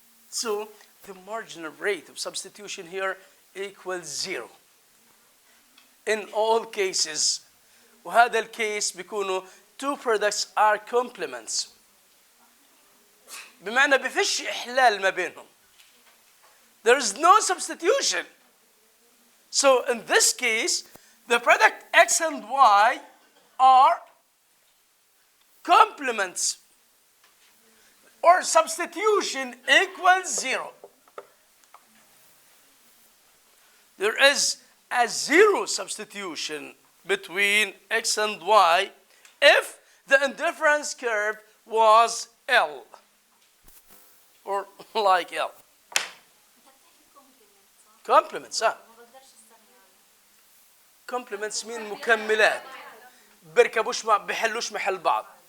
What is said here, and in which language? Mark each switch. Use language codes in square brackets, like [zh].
[en] So the marginal rate of substitution here equals 0 in all cases. [ar] وهذا الكيس بيكونوا [en] two products are complements. [ar] بمعنى بفش إحلال ما بينهم. [en] There is no substitution. So in this case, the product x and y are complements. Or substitution equals 0. There is a 0 substitution between x and y if the indifference curve was L. or like L. Complements, complements mean [ar] مكملات بيركبوش بيحلوش محل بعض.